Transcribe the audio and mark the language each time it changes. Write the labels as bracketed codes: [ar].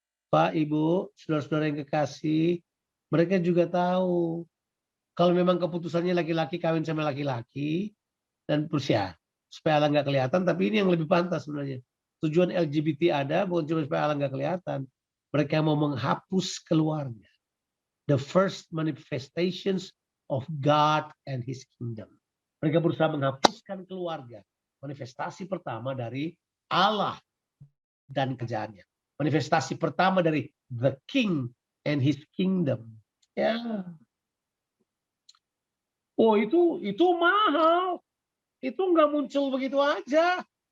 [id] Pak, Ibu, saudara-saudara yang kekasih, mereka juga tahu kalau memang keputusannya laki-laki kawin sama laki-laki dan ya, supaya Allah nggak kelihatan, tapi ini yang lebih pantas sebenarnya. Tujuan LGBT ada bukan cuma supaya Allah nggak kelihatan. Mereka mau menghapus keluarga. [en] The first manifestations of God and His kingdom. [id] Mereka berusaha menghapuskan keluarga. Manifestasi pertama dari Allah dan kerjaannya. Manifestasi pertama dari [en] the King and His kingdom. [id] Ya. Oh, itu mahal. Itu nggak muncul begitu aja.